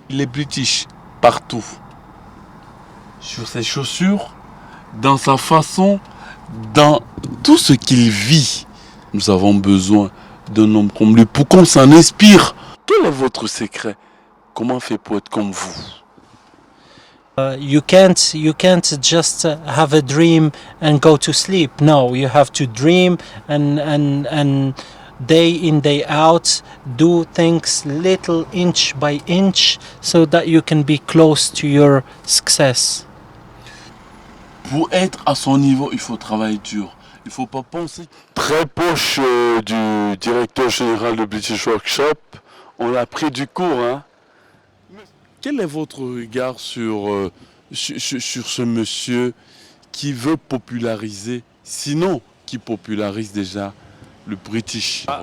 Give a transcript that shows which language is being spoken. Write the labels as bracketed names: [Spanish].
[French] Les British, partout. Sur ses chaussures, dans sa façon, dans tout ce qu'il vit. Nous avons besoin d'un homme comme lui pour qu'on s'en inspire. Quel est votre secret? Comment faire pour être comme vous? [English] You can't just have a dream and go to sleep. No, you have to dream and day in, day out, do things little inch by inch so that you can be close to your success. [French] Pour être à son niveau, il faut travailler dur. Il ne faut pas penser. Très proche du directeur général de British Workshop, on a pris du cours, hein. Quel est votre regard sur ce monsieur qui veut populariser, sinon qui popularise déjà le British?